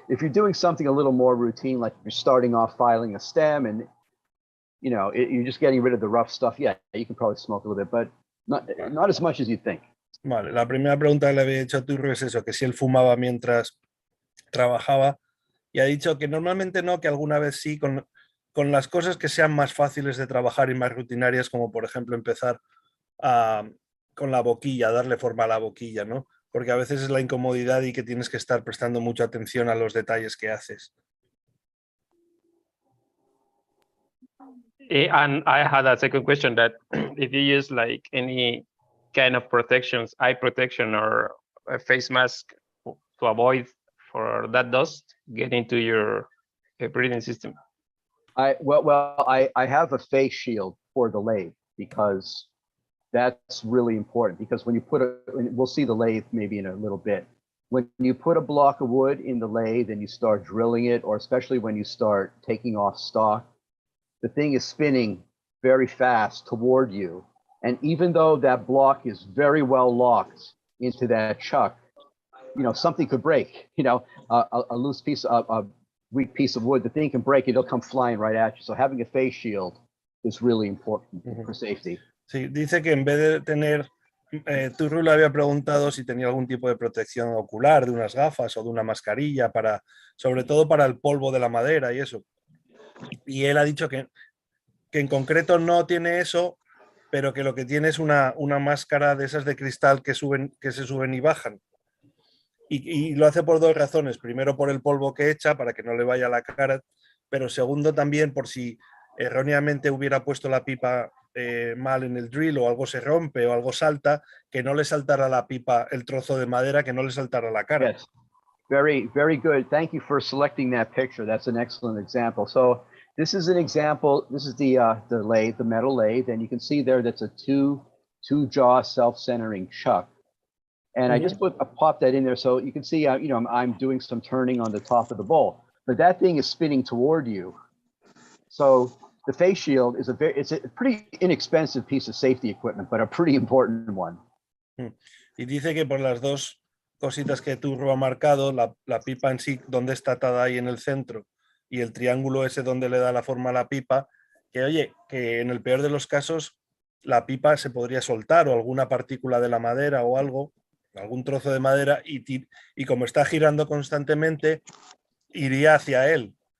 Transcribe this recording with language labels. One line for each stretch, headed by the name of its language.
English: If you're doing something a little more routine, like you're starting off filing a stem and you're just getting rid of the rough stuff, yeah, you can probably smoke a little bit, but not as much as you think.
Spanish: Vale, la primera pregunta que le había hecho a Turro es eso, que si él fumaba mientras trabajaba, y ha dicho que normalmente no, que alguna vez sí, con las cosas que sean más fáciles de trabajar y más rutinarias, como por ejemplo empezar con la boquilla, darle forma a la boquilla, ¿no? Porque a veces es la incomodidad y que tienes que estar prestando mucha atención a los detalles que haces.
English: And I had a second question, that if you use like any kind of protections, eye protection or a face mask to avoid for that dust getting to your breathing system. I have a face shield for the lathe because That's really important because when you put we'll see the lathe maybe in a little bit. When you put a block of wood in the lathe and you start drilling it, or especially when you start taking off stock, the thing is spinning very fast toward you. And even though that block is very well locked into that chuck, you know, something could break, you know, a loose piece of a weak piece of wood, the thing can break, it'll come flying right at you. So having a face shield is really important for safety.
Spanish: Sí, dice que en vez de tener, Turru le había preguntado si tenía algún tipo de protección ocular, de unas gafas o de una mascarilla, para, sobre todo para el polvo de la madera y eso. Y él ha dicho que en concreto no tiene eso, pero que lo que tiene es una máscara de esas de cristal que se suben y bajan. Y lo hace por dos razones. Primero, por el polvo que echa, para que no le vaya a la cara, pero segundo también por si erróneamente hubiera puesto la pipa mal en el drill o algo se rompe o algo salta, que no le saltara la pipa, el trozo de madera, que no le saltara la cara.
English: Yes. Very, very good. Thank you for selecting that picture. That's an excellent example. So this is an example. This is the lathe, the metal lathe, and you can see there that's a two jaw self-centering chuck. And I just popped that in there so you can see, you know, I'm doing some turning on the top of the bowl, but that thing is spinning toward you. So the face shield is it's a pretty inexpensive piece of safety equipment, but a pretty important one.
Spanish: Y dice que por las dos cositas que Turro ha marcado, la pipa en sí, donde está atada ahí en el centro, y el triángulo ese donde le da la forma a la pipa, que oye, que en el peor de los casos la pipa se podría soltar o alguna partícula de la madera o algo, algún trozo de madera, y como está girando constantemente, iría hacia él.